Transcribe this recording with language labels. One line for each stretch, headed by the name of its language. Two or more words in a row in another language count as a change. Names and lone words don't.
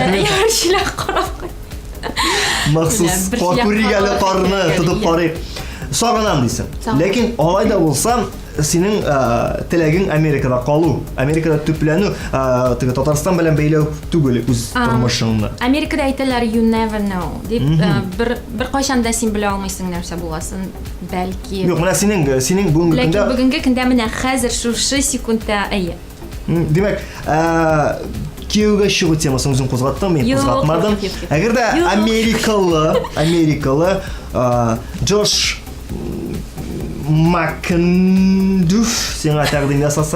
Tatar: Күберчиләр карап. Махсус куригәле карны тотып карый. Сагынам дисең. Ләкин алай да булса, синең теләгең Америкада калу, Америкада төпләнү, теге Татарстан белән бәйләү түгел үз тормышыңны. Америкада әйтәләр
English: you never know
Tatar: дип, бер кайчан да син белә алмыйсың нәрсә буласын, бәлки. Юк, менә синең бүгенге көндә. Ләкин бүгенге көндә менә хәзер шушы секундта әйе. Димәк, кияүгә чыгу темасын үзең кузгаттың, мин кузгатмадым. Әгәр дә Америкалы Джош Макндуф сиңа тәкъдим ясаса.